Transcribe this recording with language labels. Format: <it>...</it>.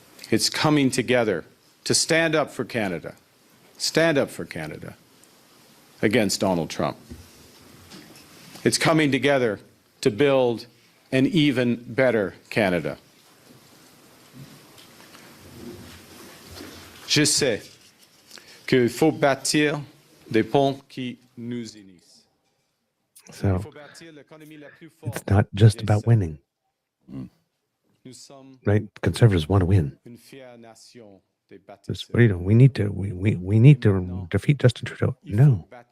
<en>It's coming together to stand up for Canada against Donald Trump. It's coming together to build an even better Canada.</en> <fr>Je sais qu'il faut bâtir des ponts qui nous unissent.</fr> <en>So it's not just about winning, right? Conservatives want to win. What do you know? We need to defeat Justin Trudeau. No.</en>